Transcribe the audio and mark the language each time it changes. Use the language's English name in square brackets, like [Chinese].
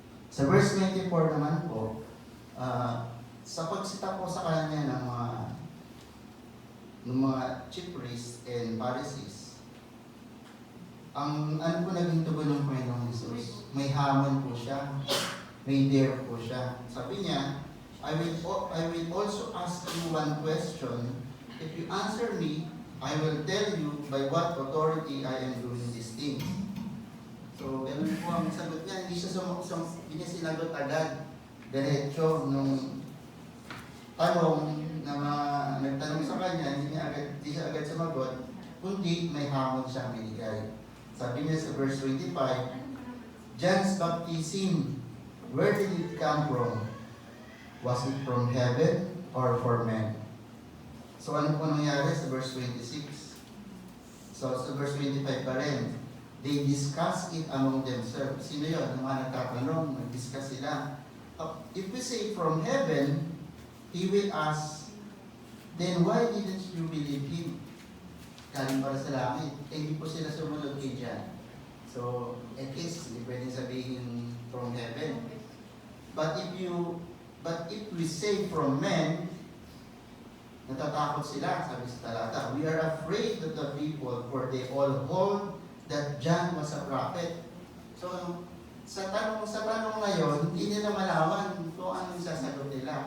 [Filipino] Sa verse 24 naman po, sa pagsita po sa kanya ng mga [English] chief priests and Pharisees, [Filipino] ang po naging tugon ng Panginoong Jesus, may hamon po siya, may dare po siya. Sabi niya, [English] I will also ask you one question. If you answer me, I will tell you by what authority I am doing these things. [Filipino] So, ganun po ang sagot niya. Hindi niya sinagot agad. Diretso nung tanong na nagtanong sa kanya, hindi siya agad sumagot, kundi may hamon siyang binigay. Sabi niya sa verse 25, [English] John's baptism, where did it come from? Was it from heaven or for men? [Filipino] So ano po nangyari sa verse 26? [English] So, [Filipino] sa verse 25 pa rin, [English] they discuss it among themselves. [Filipino] Sino yun? Yung mga nagtatanong, nag-discuss sila. [English] If we say from heaven, he will ask, then why didn't you believe him? [Filipino] Galing para sa langit. Hindi po sila sumunod kay John. So, at least, hindi pwedeng sabihin [English] from heaven. But if we say from men, [Filipino] natatakot sila, sabi sa talata, [English] we are afraid of the people, for they all hold that John was a prophet. [Filipino] So, sa tanong ngayon, hindi nila malaman kung ano yung sasagot nila.